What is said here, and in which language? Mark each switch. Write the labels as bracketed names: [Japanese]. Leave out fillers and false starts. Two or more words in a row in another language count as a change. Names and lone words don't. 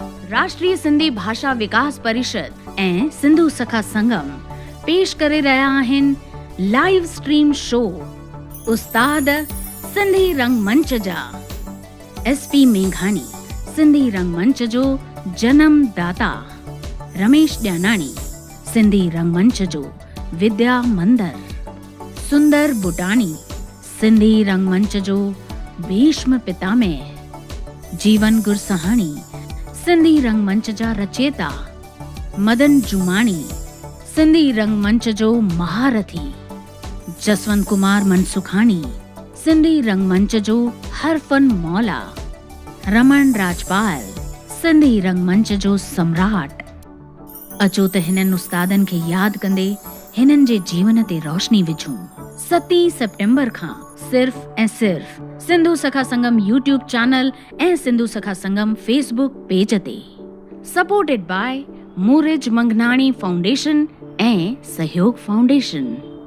[Sindhi] राष्ट्रीय सिंधी भाषा विकास परिषद ऐं सिंधु सखा संगम पेश करे रहिया आहिनि [English] live stream show [Sindhi] उस्ताद सिंधी रंगमंच जा। SP मेघानी सिंधी रंगमंच जो जन्म दाता, रमेश ॼानाणी सिंधी रंगमंच जो विद्या मंदर, सुंदर बुटाणी सिंधी रंगमंच जो भीष्म पितामह, जीवन गुरसहाणी सिंधी रंगमंच जा रचेता, मदन जुमाणी सिंधी रंगमंच जो महारथी, जसवंत कुमार मनसुखाणी सिंधी रंगमंच जो हरफन मौला, रमन राजपाल सिंधी रंगमंच जो सम्राट। अचो त हिननि उस्तादनि खे यादि कंदे हिननि जे जीवन ते रोशनी विझूं। 7 सेप्टेम्बर खां सिर्फ़ ऐं सिर्फ़ सिंधु सखा संगम YouTube चैनल ऐं सिंधु सखा संगम Facebook पेज ते। [English] supported by [Sindhi] मूरिज मंगनाणी फाउंडेशन ऐं सहयोग फाउंडेशन।